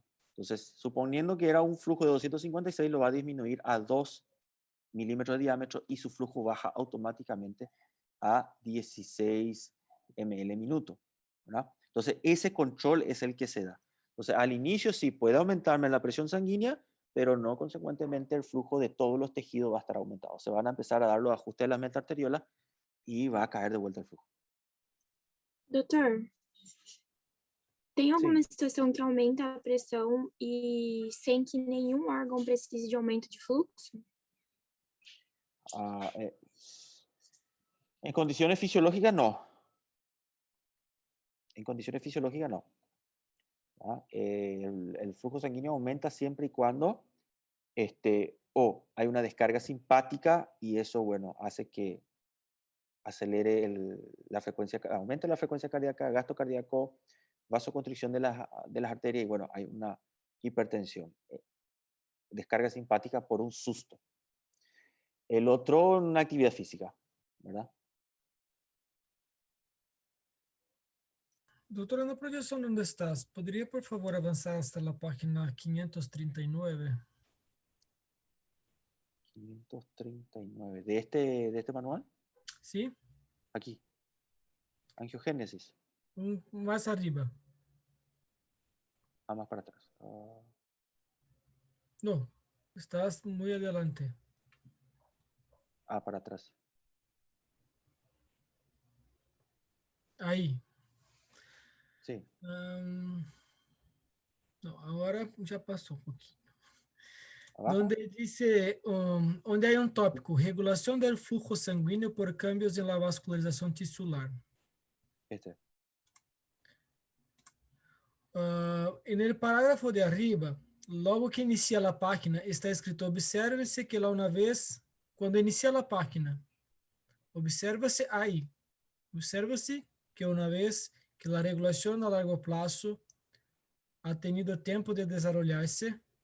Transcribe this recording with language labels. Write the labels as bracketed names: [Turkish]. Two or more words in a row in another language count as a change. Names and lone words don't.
[Spanish] Entonces, suponiendo que era un flujo de 256, lo va a disminuir a 2 milímetros de diámetro y su flujo baja automáticamente a 16 ml minuto, ¿verdad? Entonces, ese control es el que se da. Entonces, al inicio sí puede aumentarme la presión sanguínea, pero no consecuentemente el flujo de todos los tejidos va a estar aumentado. Se van a empezar a dar los ajustes de la meta arteriola y va a caer de vuelta el flujo. [Portuguese] Doutor, tem alguma Sim. situação que aumenta a pressão e sem que nenhum órgão precise de aumento de fluxo? [Spanish] En condiciones fisiológicas no. En condiciones fisiológicas no. ¿Ah? El flujo sanguíneo aumenta siempre y cuando hay una descarga simpática y eso, bueno, hace que acelere la frecuencia, aumente la frecuencia cardíaca, gasto cardíaco, vasoconstricción de las arterias y bueno, hay una hipertensión. Descarga simpática por un susto. El otro, una actividad física, ¿verdad? [Portuguese] Doutora, na projeção onde estás, poderia, por favor, avançar hasta a página 539? [Spanish] 539. ¿De este manual? [Portuguese] Sim? [Spanish] Aquí. Angiogénesis. [Portuguese] Mais arriba. [Spanish] Más para atrás. [Portuguese] Não, estás muito adelante. [Spanish] Para atrás. [Portuguese] Aí. [Spanish] Sí. [Portuguese] Não, agora já passou um pouquinho. [Spanish] Abajo. Donde dice, onde hay un tópico, regulación del flujo sanguíneo por cambios en la vascularización tisular. En el parágrafo de arriba, logo que inicia la página, está escrito, obsérvese que la una vez, cuando inicia la página, obsérvase ahí, obsérvase que una vez que la regulación a largo plazo ha tenido tiempo de desarrollarse,